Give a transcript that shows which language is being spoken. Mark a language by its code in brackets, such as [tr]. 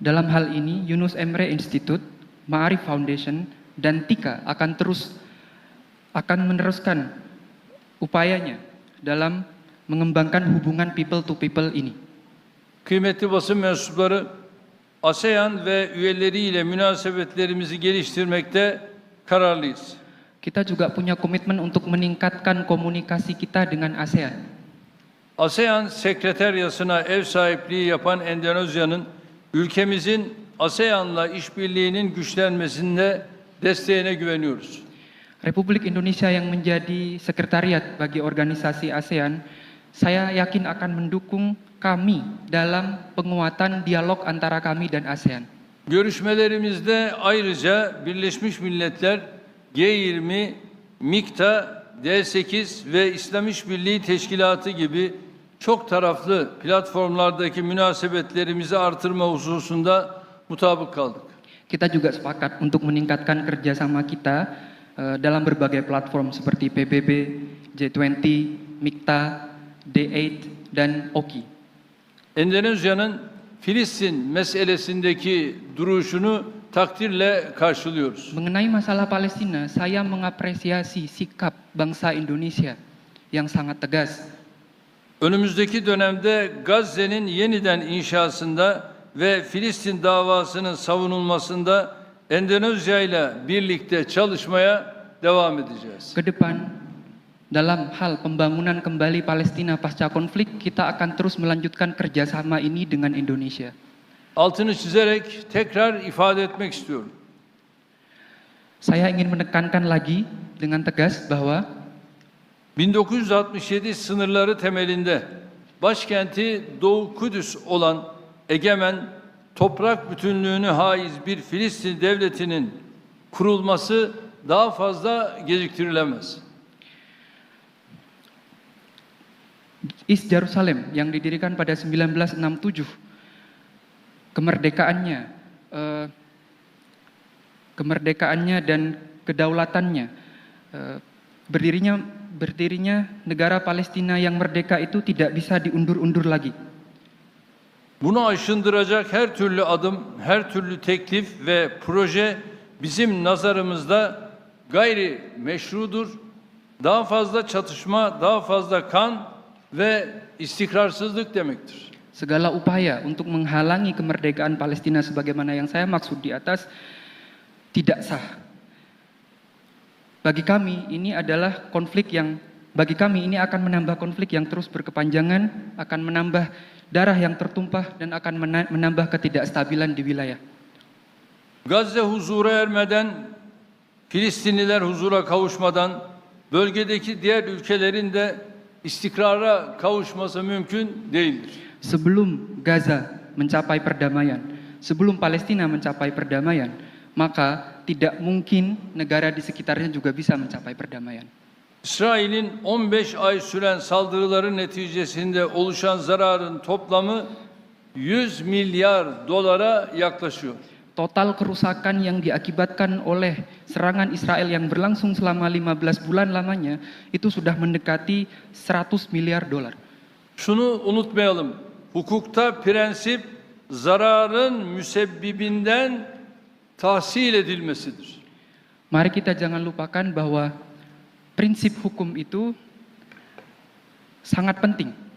[id] Dalam hal ini, Yunus Emre Institute, Ma'arif Foundation, dan TIKA akan meneruskan upayanya dalam mengembangkan hubungan [en] people to people [id] ini. [tr] Kıymetli basın mensupları, ASEAN ve üyeleriyle münasebetlerimizi geliştirmekte kararlıyız. [id] Kita juga punya komitmen untuk meningkatkan komunikasi kita dengan ASEAN. [tr] ASEAN Sekreteryası'na ev sahipliği yapan Endonezya'nın ülkemizin ASEAN'la işbirliğinin güçlenmesinde desteğine güveniyoruz. [id] Republik Indonesia yang menjadi sekretariat bagi organisasi ASEAN, saya yakin akan mendukung kami dalam penguatan dialog antara kami dan ASEAN. [tr] Görüşmelerimizde ayrıca Birleşmiş Milletler, G20, MİKTA, D8 ve İslam İşbirliği Teşkilatı gibi çok taraflı platformlardaki münasebetlerimizi artırma hususunda mutabık kaldık. [id] Kita juga sepakat untuk meningkatkan kerjasama kita dalam berbagai platform seperti PBB, G20, MİKTA, D8, dan OKI. [tr] Endonezya'nın Filistin meselesindeki duruşunu takdirle karşılıyoruz. [id] Mengenai masalah Palestina, saya mengapresiasi sikap bangsa Indonesia yang sangat tegas. [tr] Önümüzdeki dönemde Gazze'nin yeniden inşasında ve Filistin davasının savunulmasında Endonezya ile birlikte çalışmaya devam edeceğiz. [id] Ke depan, dalam hal pembangunan kembali Palestina pasca konflik, kita akan terus melanjutkan kerjasama ini dengan Indonesia. [tr] Altını çizerek tekrar ifade etmek istiyorum. [id] Saya ingin menekankan lagi dengan tegas bahwa [tr] 1967 sınırları temelinde başkenti Doğu Kudüs olan egemen, toprak bütünlüğünü haiz bir Filistin devletinin kurulması daha fazla geciktirilemez. [id] East Jerusalem yang didirikan pada 1967, kemerdekaannya dan kedaulatannya, berdirinya negara Palestina yang merdeka itu tidak bisa diundur-undur lagi. [tr] Bunu aşındıracak her türlü adım, her türlü teklif ve proje bizim nazarımızda gayri meşrudur. Daha fazla çatışma, daha fazla kan ve istikrarsızlık demektir. [id] Segala upaya untuk menghalangi kemerdekaan Palestina sebagaimana yang saya maksud di atas tidak sah. Bagi kami ini akan menambah konflik yang terus berkepanjangan, akan menambah darah yang tertumpah dan akan menambah ketidakstabilan di wilayah. [tr] Gazze huzura ermeden, Filistinliler huzura kavuşmadan, bölgedeki diğer ülkelerin de istikrara kavuşması mümkün değildir. [id] Sebelum Gaza mencapai perdamaian, sebelum Palestina mencapai perdamaian, maka tidak mungkin negara di sekitarnya juga bisa mencapai perdamaian. [tr] İsrail'in 15 ay süren saldırıların neticesinde oluşan zararın toplamı 100 milyar dolara yaklaşıyor. [id] Total kerusakan yang diakibatkan oleh serangan Israel yang berlangsung selama 15 bulan lamanya itu sudah mendekati 100 miliar dolar. [tr] Şunu unutmayalım. Hukukta prensip zararın müsebbibinden tahsil edilmesidir. [id] Mari kita jangan lupakan bahwa prinsip hukum itu sangat penting.